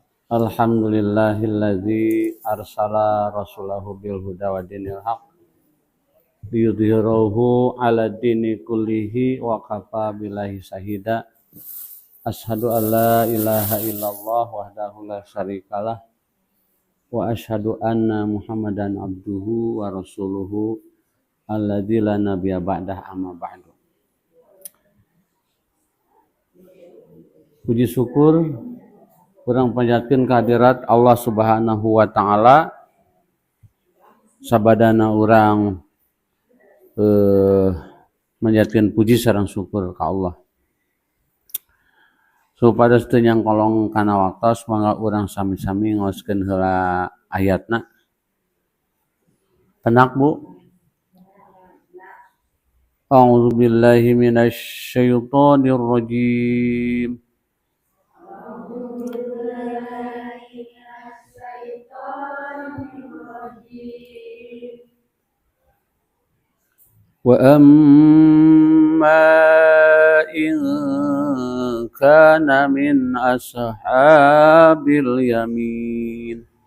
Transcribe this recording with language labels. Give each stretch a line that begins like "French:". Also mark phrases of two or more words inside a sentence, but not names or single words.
Arabic: الحمد لله الذي أرسل رسوله بالهدى ودين الحق ليظهره على الدين كله وكفى بالله شهيدا. أشهد أن لا إله إلا الله وحده لا شريك له وأشهد أن محمدا عبده ورسوله الذي لا نبي بعده أما بعد.
Sundanese: Puji syukur kurang panjatkeun kehadirat
Arabic: الله سبحانه وتعالى
Sundanese: sabadana urang manjatkeun puji sareng syukur ka Allah. Supados teu nyang kolong kana waktos mangga urang sami-sami ngaoskeun heula ayatna.
Javanese: Penak Bu?
Arabic: أعوذ بالله من الشيطان الرجيم. وأما إن كان من أصحاب اليمين